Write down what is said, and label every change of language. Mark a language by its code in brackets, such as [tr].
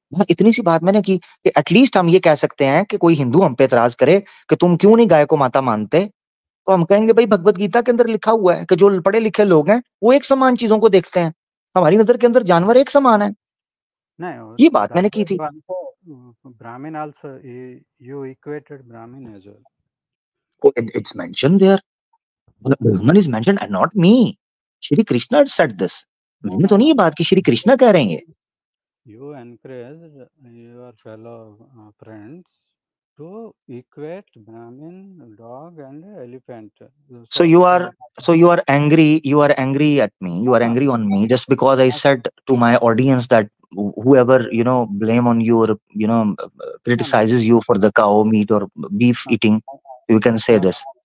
[hi] इतनी सी बात मैंने की कि एटलीस्ट हम ये कह सकते हैं कि कोई हिंदू हम पे एतराज करे कि तुम क्यों नहीं गाय को माता मानते, तो हम कहेंगे भाई भगवत गीता के अंदर लिखा हुआ है कि जो पढ़े लिखे लोग हैं वो एक समान चीजों को देखते हैं। हमारी नजर के अंदर जानवर एक समान है। ये बात मैंने की थी। [en] Brahmin also, you equated Brahmin as well. Oh, it's mentioned there. Brahman is mentioned and not me. Shri Krishna said this. [hi] मैंने तो नहीं ये बात की, श्री कृष्णा कह रहे हैं। [en] You encourage your fellow friends to equate Brahmin, dog, and elephant. So you are angry. You are angry at me. You are angry on me just because I said to my audience that whoever blame on you or criticizes you for the cow meat or beef eating, you can say this.